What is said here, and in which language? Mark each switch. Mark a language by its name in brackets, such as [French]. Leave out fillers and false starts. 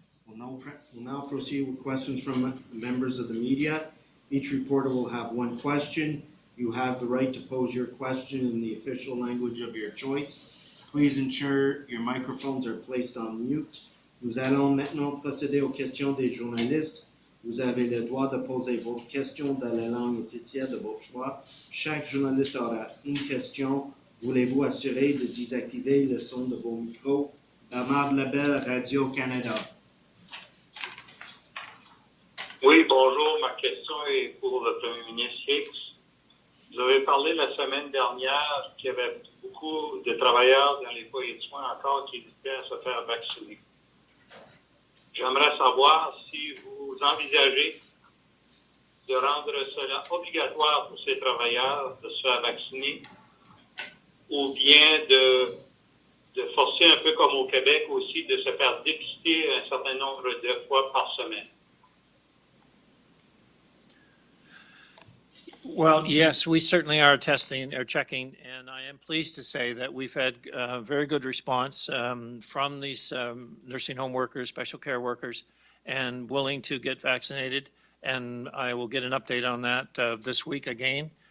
[English] We'll now proceed with questions from members of the media. Each reporter will have one question. You have the right to pose your question in the official language of your choice. Please ensure your microphones are placed on mute. [French] Nous allons maintenant procéder aux questions des journalistes. Vous avez le droit de poser votre question dans la langue officielle de votre choix. Chaque journaliste aura une question. Voulez-vous assurer de désactiver le son de vos micros? Bernard Labelle, Radio-Canada. Oui, bonjour. Ma question est pour le Premier ministre Higgs. Vous avez parlé la semaine dernière qu'il y avait beaucoup de travailleurs dans les foyers de soins encore qui hésitaient à se faire vacciner. J'aimerais savoir si vous envisagez de rendre cela obligatoire pour ces travailleurs de se faire vacciner ou bien de forcer un peu comme au Québec aussi de se faire dépister un certain nombre de fois par semaine. [English] Well, yes, we certainly are testing or checking, and I am pleased to say that we've had very good response from these nursing home workers, special care workers, and willing to get vaccinated. And I will get an update on that this week again.